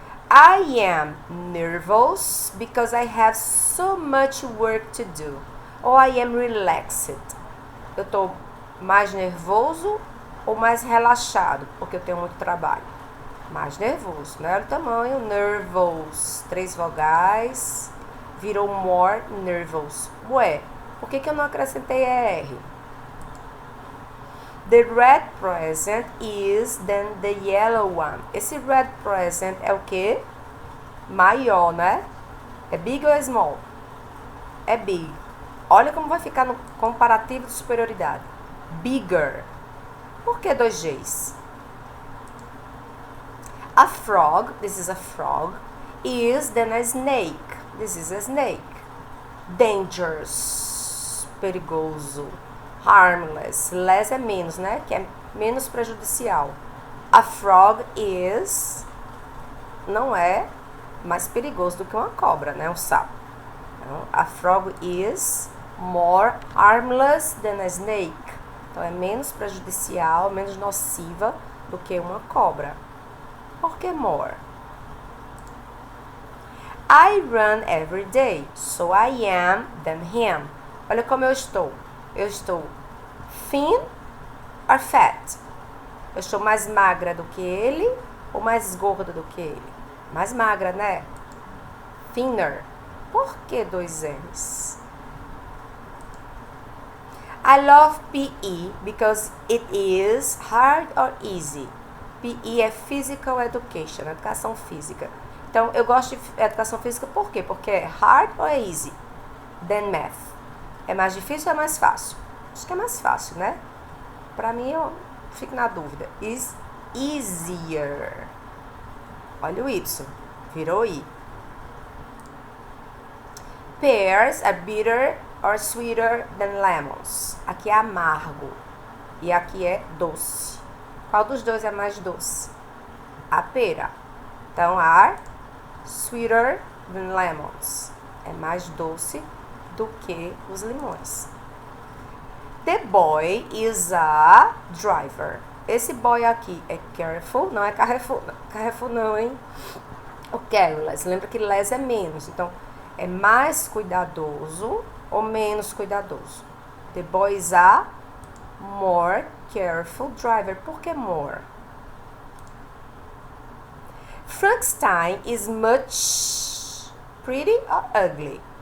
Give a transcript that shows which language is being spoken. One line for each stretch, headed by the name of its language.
English: I am nervous because I have so much work to do. Ou I am relaxed.
Portuguese: Eu tô mais nervoso ou mais relaxado, porque eu tenho muito trabalho. Mais nervoso, né? Olha o tamanho, nervous. 3 vogais, virou more nervous. Ué, por que eu não acrescentei ER?
English: The red present is than the yellow one.
Portuguese: Esse red present é o quê? Maior, né? É big ou é small? É big. Olha como vai ficar no comparativo de superioridade. Bigger. Por que dois Gs?
English: A frog, this is a frog, is than a snake. This is a snake. Dangerous, perigoso.
Portuguese: Harmless, less é menos, né? Que é menos prejudicial. A frog is, não é mais perigoso do que uma cobra, né? Um sapo.
English: Então, a frog is more harmless than a snake.
Portuguese: Então, é menos prejudicial, menos nociva do que uma cobra. Por que more?
English: I run every day, so I am than him.
Portuguese: Olha como eu estou. Eu estou thin or fat? Eu estou mais magra do que ele ou mais gorda do que ele? Mais magra, né? Thinner. Por que dois N's?
English: I love PE because it is hard or easy.
Portuguese: PE é Physical Education, educação física. Então, eu gosto de educação física por quê? Porque é hard ou é easy? Than math. É mais difícil ou é mais fácil? Acho que é mais fácil, né? Pra mim, eu fico na dúvida. Is easier. Olha o Y. Virou I.
English: Pears are bitter or sweeter than lemons.
Portuguese: Aqui é amargo. E aqui é doce. Qual dos dois é mais doce? A pera.
English: Então, are sweeter than lemons.
Portuguese: É mais doce do que os limões.
English: The boy is a driver.
Portuguese: Esse boy aqui é careful, não é Carrefour. Carrefour não, hein? O careless. Lembra que less é menos. Então, é mais cuidadoso ou menos cuidadoso?
English: The boy is a more careful driver. Por que more? Frankenstein is much pretty or ugly?